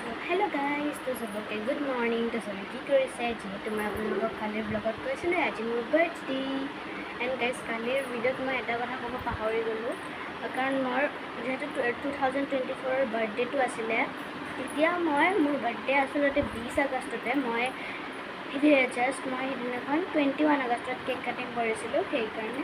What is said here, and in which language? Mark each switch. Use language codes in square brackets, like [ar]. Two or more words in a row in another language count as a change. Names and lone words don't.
[en] Hello guys [hi] तो सबके [en] Good morning [hi] तो सब की [as] কৰিছে যেহেতু মই আপোনালোকক কালিৰ ব্লগত কৈছিলোঁ আজি মোৰ বাৰ্থডে [en] and guys [as] কালিৰ ভিডিঅ'ত মই এটা কথা ক'ব পাহৰি গ'লোঁ কাৰণ মোৰ যেহেতু 2024 বাৰ্থডেটো আছিলে তেতিয়া মই মোৰ বাৰ্থডে আচলতে 20 আগষ্টতে মই জাষ্ট মই সেইদিনাখন 21 আগষ্টত [en] cake cutting [as] কৰিছিলোঁ সেইকাৰণে